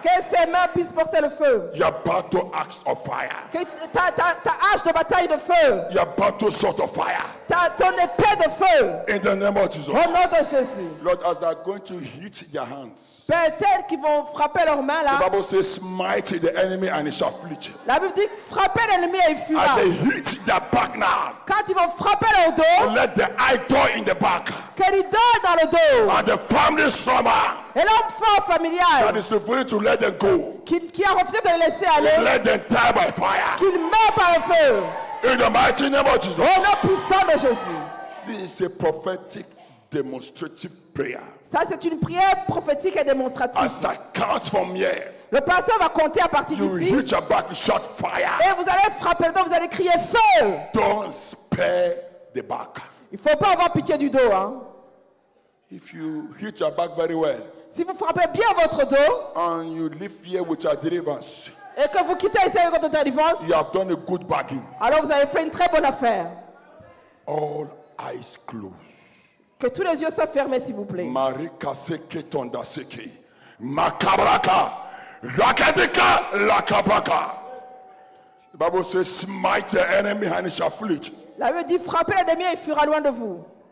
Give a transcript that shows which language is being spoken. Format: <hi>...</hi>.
<fr>que ces mains puissent porter le feu.</fr> <en>Your battle axe of fire.</en> <fr>Que ta hache de bataille de feu,</fr> <en>Your battle sword of fire.</en> <fr>ton épée de feu.</fr> <en>In the name of Jesus.</en> <fr>Au nom de Jésus.</fr> <en>Lord, as they are going to hit their hands,</en> <fr>Père, tels qui vont frapper leurs mains</fr> <en>the</en> <fr>là,</fr> <en>Bible says, smite the enemy and he shall flee.</en> <fr>la Bible dit frapper l'ennemi et il fuira.</fr> <en>As they hit their back now,</en> <fr>Quand ils vont frapper leur dos,</fr> <en>let the idol in the back</en> <fr>qu'ils donnent dans le dos.</fr> <en>and the family trauma</en> <fr>Et l'homme fort</fr> <en>that</en> <fr>familial</fr> <en>is refusing to let them go,</en> <fr>qui a refusé de le laisser aller,</fr> <en>let them die by fire.</en> <fr>qu'il meurt par le feu.</fr> <en>In the mighty name of Jesus.</en> <fr>Au nom puissant de Jésus.</fr> <en>This is a prophetic demonstrative prayer.</en> <fr>Ça, c'est une prière prophétique et démonstrative.</fr> <en>As I count from here,</en> <fr>Le pasteur va compter à partir</fr> <en>you</en> <fr>d'ici.</fr> <en>hit your back, you shout fire.</en> <fr>Et vous allez frapper le dos, vous allez crier feu.</fr> <en>Don't spare the back.</en> <fr>Il ne faut pas avoir pitié du dos. Hein.</fr> <en>If you hit your back very well</en> <fr>Si vous frappez bien votre dos</fr> <en>and you live here with your deliverance,</en> <fr>et que vous quittez ici avec votre délivrance,</fr> <en>you have done a good bargain.</en> <fr>alors vous avez fait une très bonne affaire.</fr> <en>All eyes closed.</en> <fr>Que tous les yeux soient fermés, s'il vous plaît. Marika seke tonda seke. Makabraka. Rakadika lakabraka.</fr> <en>The Bible says, smite the enemy and he shall flee.</en> <fr>La Bible dit frappez l'ennemi et il fuira loin de vous.</fr>